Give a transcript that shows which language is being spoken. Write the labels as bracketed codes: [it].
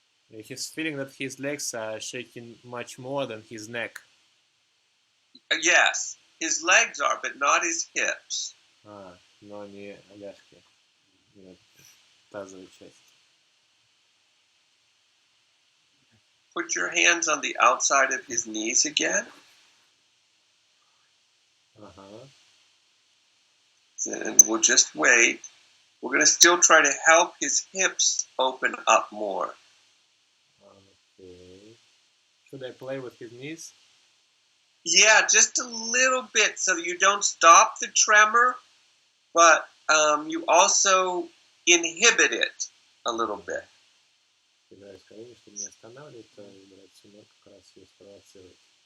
[en] He's feeling that his legs are shaking much more than his neck. Yes, his legs are, but not his hips. [ru] Но не ляжки, не тазовая часть. [en] Put your hands on the outside of his knees again. And we'll just wait. We're going to still try to help his hips open up more. Okay. Should I play with his knees? Yeah, just a little bit so that you don't stop the tremor, but you also inhibit it a little bit. [ru] Играю с колени, чтобы не останавливать, то играть всю ногу, как раз ее спровоцировать.